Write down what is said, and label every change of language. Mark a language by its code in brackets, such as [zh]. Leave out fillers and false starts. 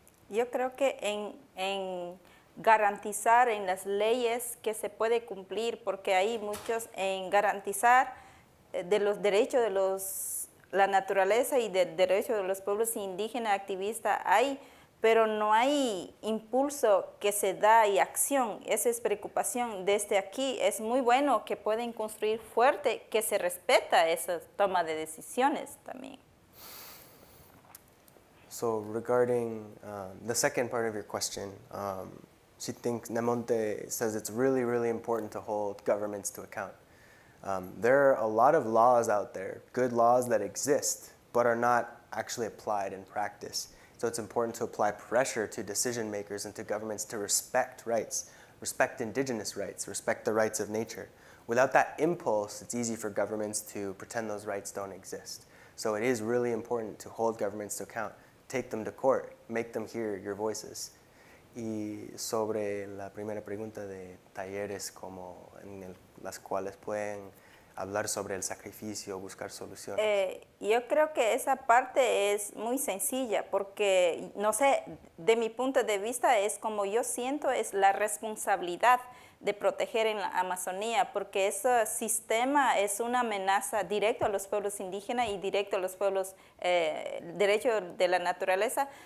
[es] Yo creo que en garantizar en las leyes que se puede cumplir, porque hay muchos en garantizar de los derechos de la naturaleza y de derechos de los pueblos indígenas activistas hay, pero no hay impulso que se da y acción. Esa es preocupación. Desde aquí es muy bueno que pueden construir fuerte, que se respeta esa toma de decisiones también. [en] So regarding the second part of your question, she thinks, Nemonte says it's really, really important to hold governments to account. There are a lot of laws out there, good laws that exist, but are not actually applied in practice. So it's important to apply pressure to decision makers and to governments to respect rights, respect indigenous rights, respect the rights of nature. Without that impulse, it's easy for governments to pretend those rights don't exist. So it is really important to hold governments to account, take them to court, make them hear your voices. [es] Y sobre la primera pregunta de talleres como las cuales pueden hablar sobre el sacrificio, buscar soluciones. Yo creo que esa parte es muy sencilla porque, no sé, de mi punto de vista es como yo siento, es la responsabilidad de proteger en la Amazonía, porque ese sistema es una amenaza directa a los pueblos indígenas y directo a los pueblos derechos de la naturaleza.